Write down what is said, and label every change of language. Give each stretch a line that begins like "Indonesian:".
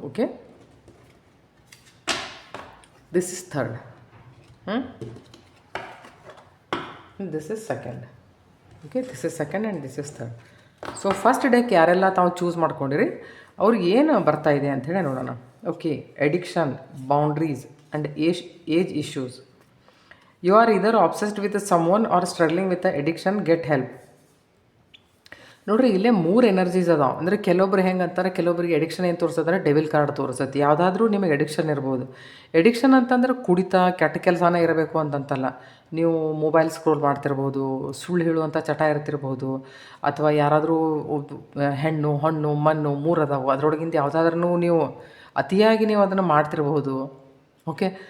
English: Okay, this is 3rd, this is 2nd. Okay, this is 2nd and this is 3rd.
Kannada: So first deck ಯಾರೆಲ್ಲ ತಾವು choose ಮಾಡ್ಕೊಂಡಿರಿ ಅವ್ರಿಗೆ ಏನು ಬರ್ತಾ ಇದೆ ಅಂಥೇಳಿ ನೋಡೋಣ.
English: Okay, addiction, boundaries and age issues. You are either obsessed with someone or struggling with the addiction, get help.
Kannada: ನೋಡ್ರಿ ಇಲ್ಲೇ 3 ಎನರ್ಜೀಸ್ ಅದಾವೆ. ಅಂದರೆ ಕೆಲವೊಬ್ರು ಹೆಂಗೆ ಅಂತಾರೆ, ಕೆಲವೊಬ್ರಿಗೆ ಎಡಿಕ್ಷನ್ ಏನು ತೋರಿಸ್ತಂದ್ರೆ ಡೆವಿಲ್ ಕಾರ್ಡ್ ತೋರಿಸ್ತೈತಿ. ಯಾವುದಾದ್ರೂ ನಿಮಗೆ ಎಡಿಕ್ಷನ್ ಇರ್ಬೋದು. ಎಡಿಕ್ಷನ್ ಅಂತಂದ್ರೆ ಕುಡಿತ, ಕೆಟ್ಟ ಕೆಲಸನೇ ಇರಬೇಕು ಅಂತಂತಲ್ಲ. ನೀವು ಮೊಬೈಲ್ ಸ್ಕ್ರೋಲ್ ಮಾಡ್ತಿರ್ಬೋದು, ಸುಳ್ಳು ಹೇಳುವಂಥ ಚಟ ಇರ್ತಿರ್ಬೋದು, ಅಥವಾ ಯಾರಾದರೂ ಹೆಣ್ಣು ಹಣ್ಣು ಮಣ್ಣು 3 ಅದಾವೆ, ಅದರೊಳಗಿಂದ ಯಾವುದಾದ್ರೂ ನೀವು ಅತಿಯಾಗಿ ನೀವು ಅದನ್ನು ಮಾಡ್ತಿರ್ಬೋದು. ಓಕೆ.